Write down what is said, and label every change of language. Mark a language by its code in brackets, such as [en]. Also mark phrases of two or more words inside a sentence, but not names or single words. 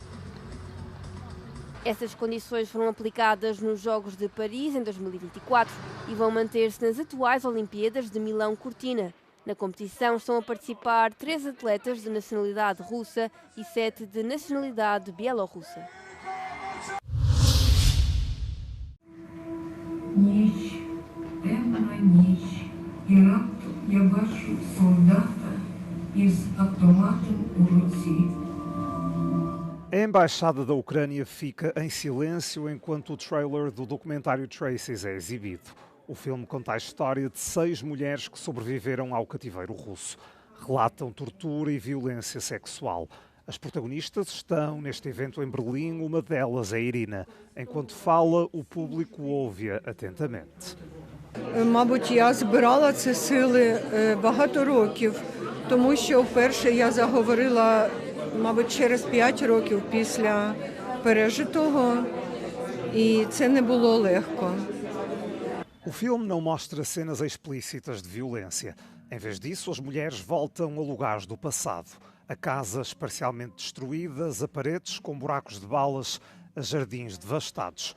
[pt] Essas condições foram aplicadas nos Jogos de Paris em 2024 e vão manter-se nas atuais Olimpíadas de Milão-Cortina. Na competição estão a participar 3 atletas de nacionalidade russa e 7 de nacionalidade bielorrussa. [uk] Я бачу солдата із автоматом у руці. [pt] A Embaixada da Ucrânia fica em silêncio enquanto o trailer do documentário Traces é exibido. O filme conta a história de 6 mulheres que sobreviveram ao cativeiro russo. Relatam tortura e violência sexual. As protagonistas estão neste evento em Berlim, uma delas é Irina. Enquanto fala, o público ouve-a atentamente. [uk] Мабуть, я збирала ці сили багато років, тому що вперше я заговорила, мабуть, через 5 років після пережитого, і це не було легко. [pt] O filme não mostra cenas explícitas de violência. Em vez disso, as mulheres voltam a lugares do passado. A casas parcialmente destruídas, a paredes com buracos de balas, a jardins devastados.